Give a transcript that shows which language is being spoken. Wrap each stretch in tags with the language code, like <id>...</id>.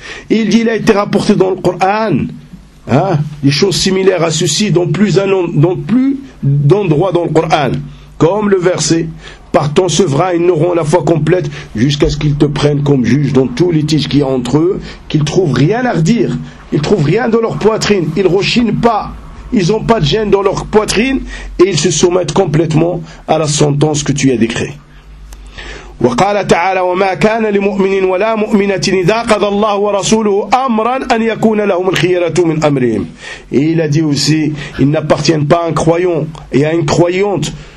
<fr>Et il dit, il a été rapporté dans le Coran, hein, des choses similaires à ceci dans plus d'endroits dans le Coran, comme le verset, par ton sevrat, ils n'auront la foi complète jusqu'à ce qu'ils te prennent comme juge dans tout litige qu'il y a entre eux, qu'ils trouvent rien à redire. Ils trouvent rien dans leur poitrine, ils rechignent pas, ils n'ont pas de gêne dans leur poitrine et ils se soumettent complètement à la sentence que tu as décrée.</fr> <ar>وقال تعالى وما كان لمؤمن ولا مؤمنة إذا قضى الله ورسوله أمرا أن يكون لهم الخيرة من أمرهم.</ar> <fr>Il a dit aussi, ils n'appartiennent pas à un croyant et à une croyante,</fr>